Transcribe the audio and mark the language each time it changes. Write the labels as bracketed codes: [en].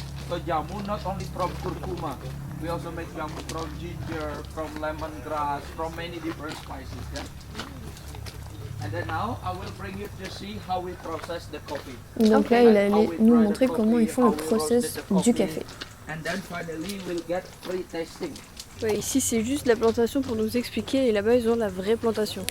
[en] So jamu not only from curcuma, we also make jamu from ginger, from lemongrass, from many different spices. Yeah? And then now I will bring you to see how we process the coffee. [fr] Donc là, il allait nous montrer comment ils font le process du café. [en] And then finally we'll get free tasting. [fr] Ouais, ici, c'est juste la plantation pour nous expliquer, et là-bas, ils ont la vraie plantation.